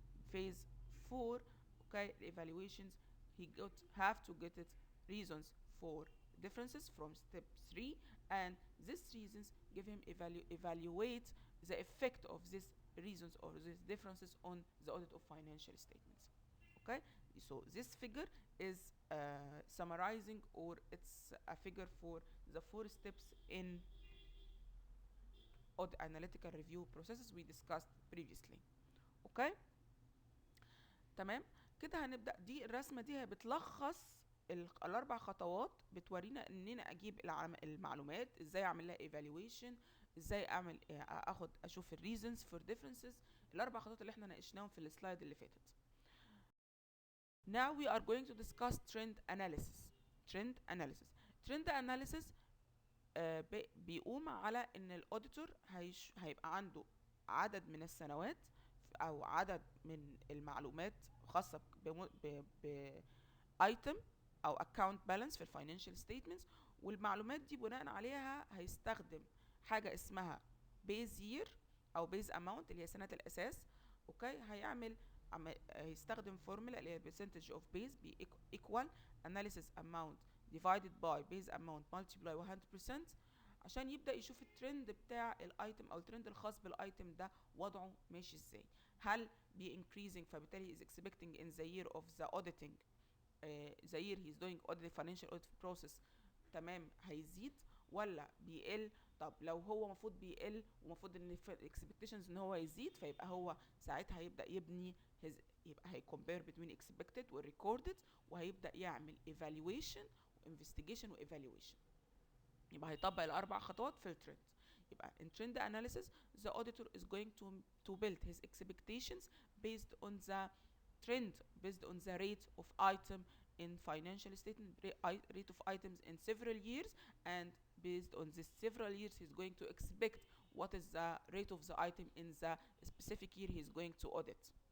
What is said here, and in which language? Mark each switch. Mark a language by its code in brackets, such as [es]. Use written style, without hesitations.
[en] Phase 4, okay, evaluations, he have to get it reasons for differences from step 3, and these reasons give him evaluate the effect of these reasons or these differences on the audit of financial statements. Okay, so this figure is summarizing, or it's a figure for the 4 steps in audit analytical review processes we discussed previously. [ar] Okay تمام كده. هنبدأ دي الرسمة دي بتلخص الاربع خطوات، بتورينا اننا اجيب المعلومات، ازاي اعمل لها evaluation، ازاي اعمل اشوف الريزنز فور differences، الاربع خطوات اللي احنا ناقشناهم في السلايد اللي فاتت. [en] Now we are going to discuss trend analysis. [ar] Trend analysis بيقوم على ان الاوديتور هيبقى عنده عدد من السنوات او عدد من المعلومات خاصة ب item او account balance في الفاينانشال statements، والمعلومات دي بناء عليها هيستخدم حاجة اسمها base year او base amount اللي هي سنة الاساس. اوكي، هيستخدم فورمولا اللي هي [en] percentage of base [ar] بي [en] equal analysis amount divided by base amount multiply 100% [ar] عشان يبدأ يشوف الترند بتاع الايتم او الترند الخاص بالايتم ده وضعه ماشي ازاي. هل بي [en] increasing [ar] فبالتالي [en] is expecting in the year of the auditing the year he's doing audit financial audit process [ar] تمام هيزيد ولا بيقل؟ طب لو هو المفروض بيقل ومفروض ان الاكسبكتيشنز ان هو يزيد، فيبقى هو ساعتها هيبدا يبني يبقى هيكمبير بين expected والrecorded، وهيبدا يعمل evaluation وinvestigation وايفالويشن. يبقى هيطبق الاربع خطوات في الترند. يبقى [en] in trend analysis the auditor is going to build his expectations based on the trend, based on the rate of item in financial statement, rate of items in several years, and based on this several years he's going to expect what is the rate of the item in the specific year he's going to audit.